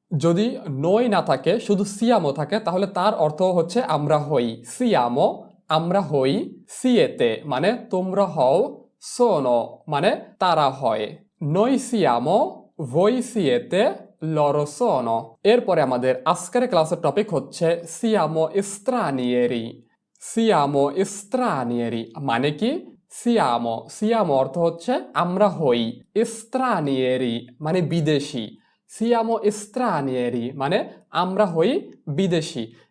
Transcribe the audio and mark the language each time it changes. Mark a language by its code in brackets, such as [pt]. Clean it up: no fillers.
[bn] যদি নই না থাকে, শুধু সিয়ামো থাকে, তাহলে তার অর্থ হচ্ছে আমরা হই, সিয়ামো আমরা হই, সিয়েতে মানে তোমরা হও, সোনো মানে তারা হয়। [it] নই সিয়ামো, voi siete, loro sono। [bn] এরপরে আমাদের আজকের ক্লাসের টপিক হচ্ছে [it] siamo stranieri। siamo stranieri [bn] মানে কি? siamo অর্থ হচ্ছে আমরা হই, stranieri মানে বিদেশি, siamo stranieri মানে আমরা হই বিদেশি।